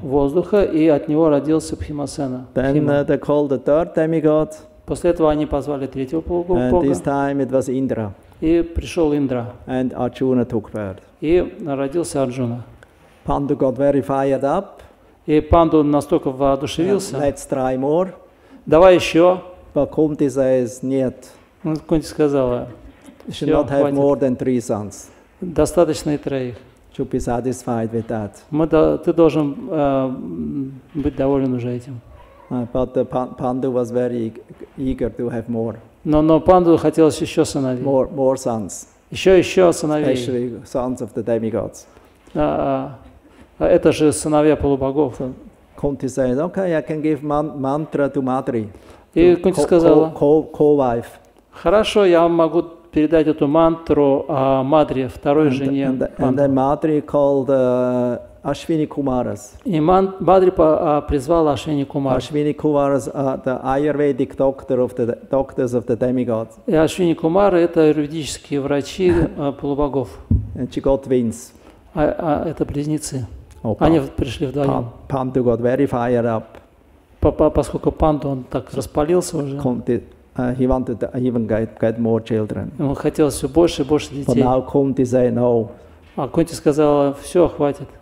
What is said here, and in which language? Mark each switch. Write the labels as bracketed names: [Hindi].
[Russian] Воздуха, и от него родился Бхимасена. [English] Then they called the third demigod. [Russian] После этого они позвали третьего полубога. [English] And this time it was Indra. [Russian] И пришел Индра. [English] And Arjuna took birth. [Russian] И родился Арджуна. [English] Pandu got very fired up. [Russian] И панду настолько воодушевился. [English] Let's try more. [Russian] Давай еще. [English] But Kunti says, [Russian] нет. Кунти сказала, [English] Should not have more than 3 sons. [Russian] Достаточно и 3. [English] Should be satisfied with that. [Russian] Ты должен быть доволен уже этим. [English] But Pandu was very eager to have more. [Russian] Но панду хотелось еще сыновей. [English] More sons. [Russian] Еще сыновей. [English] Especially sons of the demigods. [Russian] Это же сыновья полубогов. [English] Kunti said, okay, I can give mantra to Madri. [Russian] И Кунти сказала, [English] co-wife. [Russian] Хорошо, я могу передать эту мантру Мадре, второй жене. [English] And then Madri called Ashwini Kumaras. [Russian] И Мадри призвала Ашвини Кумар. [English] Ashwini Kumaras are the Ayurvedic doctors of the demigods. [Russian] И Ашвини Кумар — это юридические врачи полубогов. [English] And she got twins. [Russian] Это близнецы. Они пришли вдвоем. [English] Pandu got very fired up. [Russian] Поскольку панду он так распалился уже. [English] He wanted to even get more children. [Russian] Ему хотелось все больше и больше детей. [English] But now Kunti said no. [Russian] А Кунти сказала, все, хватит.